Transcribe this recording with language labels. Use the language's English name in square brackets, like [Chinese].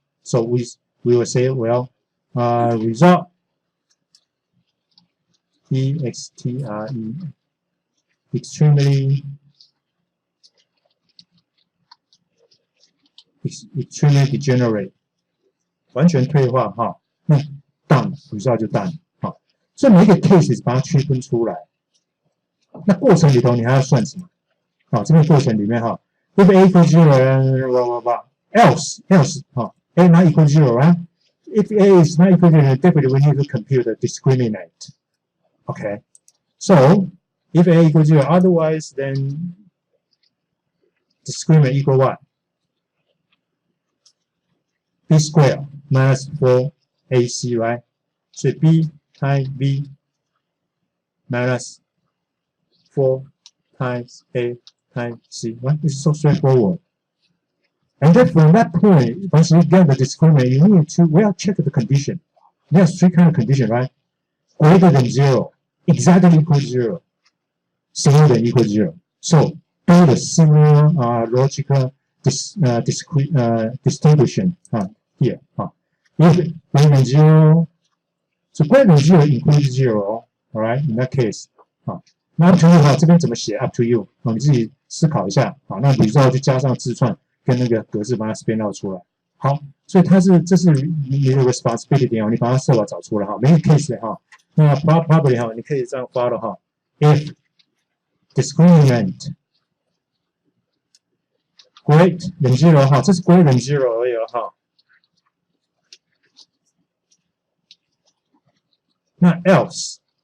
[English] So we will say, well, result EXTRE extremely degenerate [Chinese] 完全退化哈，那 [English] done result 就 done。 [Chinese] 所以每一个 case 把它区分出来，那过程里头你还要算什么？这个过程里面哈 [English] ，if A equals 0 else A not equal 0 right? If A is not equal to 0, definitely we need to compute the discriminant. Okay, so if A equals 0, otherwise then discriminant equal what? B squared minus 4AC, right? So B times B minus 4 times A times C. Right? This is so straightforward. And then from that point, once you get the discriminant, you need to check the condition. There's three kind of condition, right? Greater than 0, exactly equal 0, smaller than equal 0. So do the similar logical distinction here. If greater than 0, so greater than 0 includes 0, all right? In that case, [Chinese] 那 [English] up to you [Chinese] 这边怎么写 up to you 你自己思考一下那result就加上字串跟那个格式把它 [English] spin out [Chinese] 出来。好，所以这是你的 responsibility 你把它设法找出来每个 case 那 probably 你可以这样 follow [English] if discriminant greater than 0 [Chinese] 这是 [English] greater than 0 [Chinese] 而已那 else